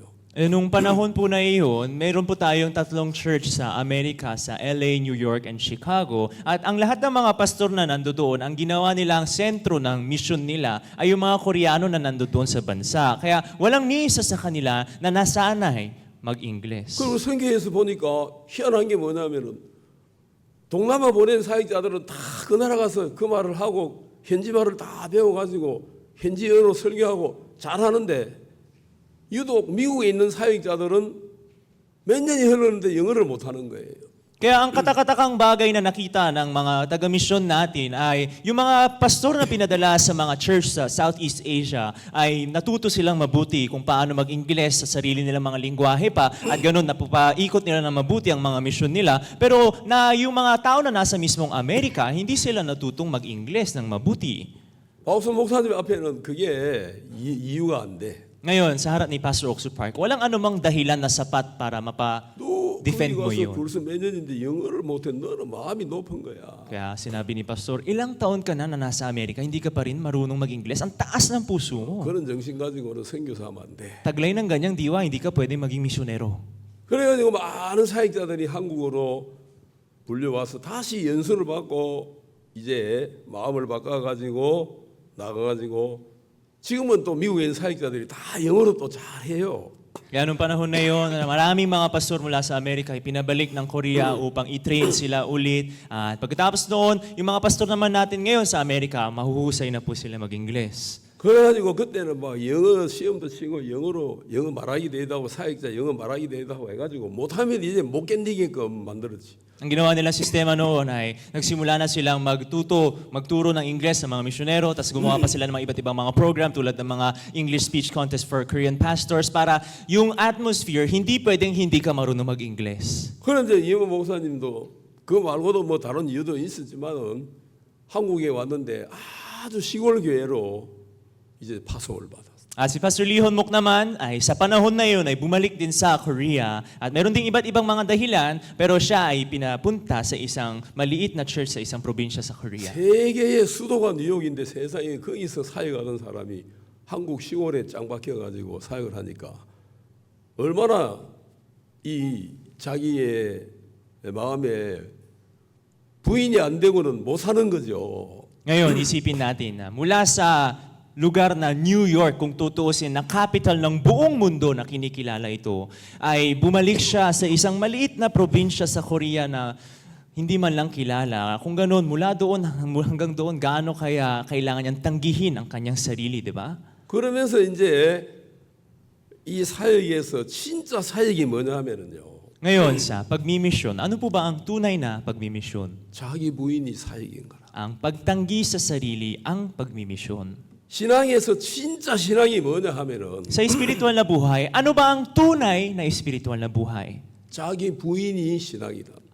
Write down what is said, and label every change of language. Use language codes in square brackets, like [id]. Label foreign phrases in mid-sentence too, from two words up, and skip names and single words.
[tl] Nung panahon po na iyon, meron po tayong 3 church sa Amerika, sa LA, New York, and Chicago. At ang lahat ng mga pastor na nandoon, ang ginawa nilang sentro ng mission nila ay yung mga Koreano na nandoon sa bansa. Kaya walang ni isa sa kanila na nasanay mag-Ingles. [ko] 그리고 선교에서 보니까 희한한 게 뭐냐면은 동남아 보낸 사역자들은 다 그 나라 가서 그 말을 하고 현지 말을 다 배워가지고 현지어로 설교하고 잘하는데 유독 미국에 있는 사역자들은 몇 년이 흘렀는데 영어를 못하는 거예요. [tl] Kaya ang katakatakang bagay na nakita ng mga taga-mission natin ay yung mga pastor na pinadala sa mga church sa Southeast Asia ay natuto silang mabuti kung paano mag-Ingles sa sarili nilang mga lingwahe pa at ganun napapaikot nila ng mabuti ang mga mission nila. Pero na yung mga tao na nasa mismong Amerika, hindi sila natutong mag-Ingles ng mabuti. [ko] 박수 목사님 앞에는 그게 이유가 안 돼. [tl] Ngayon, sa harap ni Pastor Oxford Park, walang anumang dahilan na sapat para [ko] 거기 [tl] mapa-defend mo [ko] 가서 [tl] yun. [ko] 벌써 몇 년인데 영어를 못해. 너는 마음이 높은 거야. [tl] Kaya sinabi ni Pastor, ilang taon ka na nasa Amerika, hindi ka pa rin marunong mag-Ingles. Ang taas ng puso mo. [ko] 그런 정신 가지고는 선교사하면 안 돼. [tl] Taglay ng ganyang diwa, hindi ka pwede maging misyonero. [ko] 그래가지고 많은 사역자들이 한국으로 불려와서 다시 연수를 받고 이제 마음을 바꿔가지고 나가가지고 지금은 또 미국에 있는 사역자들이 다 영어로 또 잘해요. [tl] Kaya nung panahon na yun, maraming mga pastor mula sa Amerika ay pinabalik ng Korea upang i-train sila ulit. At pagkatapos noon, yung mga pastor naman natin ngayon sa Amerika, mahuhusay na po sila mag-Ingles. [ko] 그래가지고 그때는 막 영어 시험도 치고 영어 말하기 대회하고 사역자 영어 말하기 대회하고 해가지고 못하면 이제 못 견디게끔 만들었지. [tl] Ang ginawa nilang sistema noon ay nagsimula na silang magturo ng Ingles sa mga misyonero, tapos gumawa pa sila ng mga iba't ibang mga program tulad ng mga [en] English speech contest for Korean pastors [tl] para yung atmosphere, hindi pwedeng hindi ka marunong mag-Ingles. [ko] 그런데 이모 목사님도 그 말고도 뭐 다른 이유도 있었지만은 한국에 왔는데 아주 시골 교회로 이제 파송을 받았어. [tl] At si Pastor Lee Honmok naman ay sa panahon na yun ay bumalik din sa Korea at meron ding iba't ibang mga dahilan pero siya ay pinapunta sa isang maliit na church sa isang probinsya sa Korea. [ko] 세계의 수도가 뉴욕인데 세상에 거기서 사역하는 사람이 한국 시골에 짱 박혀가지고 사역을 하니까 얼마나 이 자기의 마음에 부인이 안 되고는 못 사는 거죠. [tl] Ngayon, isipin natin na mula sa lugar na New York, kung tutuusin, na capital ng buong mundo na kinikilala ito, ay bumalik siya sa isang maliit na probinsya sa Korea na hindi man lang kilala. Kung ganoon, mula doon hanggang doon, gaano kaya kailangan niyang tanggihin ang kanyang sarili, di ba? [ko] 그러면서 이제 이 사역에서 진짜 사역이 뭐냐 하면은요. [tl] Ngayon, sa pagmimisyon, ano po ba ang tunay na pagmimisyon? [ko] 자기 부인이 사역인 거라. [tl] Ang pagtanggi sa sarili ang pagmimisyon. [ko] 신앙에서 진짜 신앙이 뭐냐 하면은 [tl] Sa espiritual na buhay, ano ba ang tunay na espiritual na buhay? [ko] 자기 부인이 신앙이다.